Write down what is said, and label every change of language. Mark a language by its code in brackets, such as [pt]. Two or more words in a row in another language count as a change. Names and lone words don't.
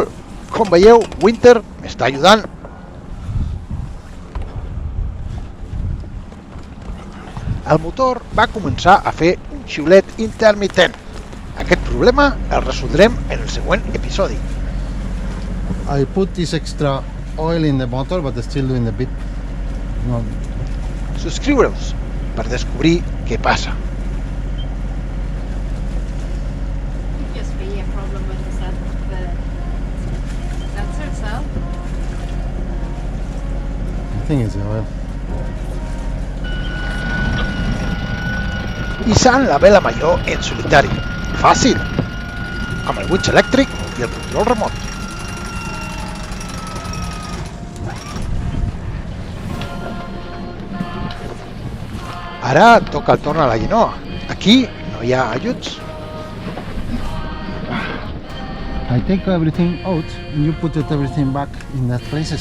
[ca] Com veieu, Winter m'està ajudant. El motor va començar a fer un xiulet intermitent. Aquest problema el resoldrem en el següent episodi. [en] I put this extra oil in the motor, but it's still doing the bit. No. [ca] Subscriure-us per descobrir què passa. [en] Could just be a problem with the sensor itself. I think it's the oil. [ca] Hissant la vela major en solitari. Fàcil! Amb el winch elèctric i el control remot. Ara toca el torn a la llenoa. Aquí no hi ha ajuts. [en] I take everything out and you put everything back in that places.